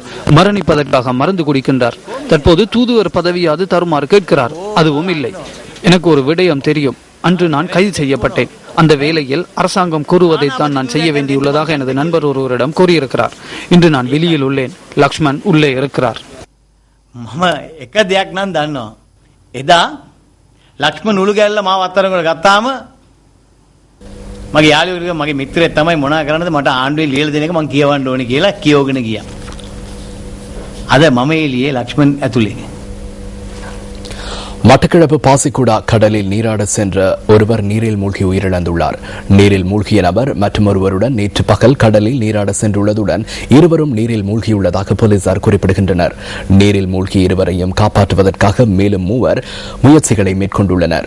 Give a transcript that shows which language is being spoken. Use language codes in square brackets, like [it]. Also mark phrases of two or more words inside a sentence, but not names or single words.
[ta] மரணிப்பதற்காக மருந்து குடிக்கின்றார். தற்போது தூதுவர் பதவியாவது தருமாறு கேட்கிறார். அதுவும் இல்லை. எனக்கு ஒரு விடயம் தெரியும். அன்று நான் கைது செய்யப்பட்டேன். அந்த வேளையில் அரசாங்கம் கூறுவதைத்தான் நான் செய்ய வேண்டியுள்ளதாக எனது நண்பர் ஒருவரிடம் கூறியிருக்கிறார். இன்று நான் வெளியில் உள்ளேன். லக்ஷ்மன் உள்ளே இருக்கிறார். [si] ලක්ෂ්මන් උළුගැල්ල මාව අත්තරකට ගත්තාම මගේ යාළුවෙක් මගේ මිත්‍රයෙක් තමයි මොනා කරන්නද මට ආණ්ඩුවේ ලියලා දෙන එක මං කියවන්න ඕනේ කියලා කියවගෙන ගියා. අද මම එළියේ ලක්ෂ්මන් ඇතුලේ. [ta] மட்டக்களப்பு பாசிக்குடா கடலில் நீராட சென்ற ஒருவர் நீரில் மூழ்கி உயிரிழந்துள்ளார். நீரில் மூழ்கிய நபர் மற்றொருவருடன் நேற்று பகல் கடலில் நீராட சென்றுள்ளதுடன் இருவரும் நீரில் மூழ்கியுள்ளதாக போலீசார் குறிப்பிடுகின்றனர். நீரில் மூழ்கிய இருவரையும் காப்பாற்றுவதற்காக மேலும் 3 முயற்சிகளை மேற்கொண்டுள்ளனர்.